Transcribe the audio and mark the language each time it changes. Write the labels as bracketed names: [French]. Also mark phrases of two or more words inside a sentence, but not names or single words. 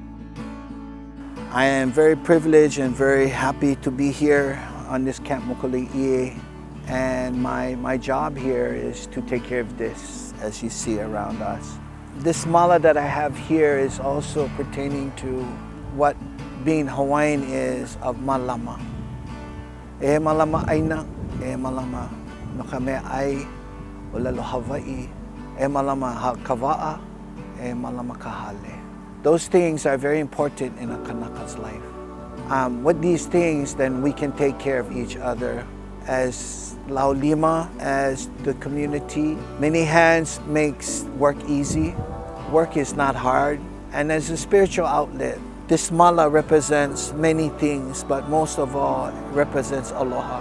[English] I am very privileged and very happy to be here on this Camp Mokule'ia, and my job here is to take care of this, as you see around us. This mala that I have here is also pertaining to what being Hawaiian is of malama. [Hawaiian] E malama aina, e malama no kame ai o lalo Hawaii, e malama kava'a, e malama kahale. [English] Those things are very important in a Kanaka's life. With these things, then we can take care of each other as Laulima, as the community. Many hands makes work easy. Work is not hard. And as a spiritual outlet, this mala represents many things, but most of all, it represents aloha.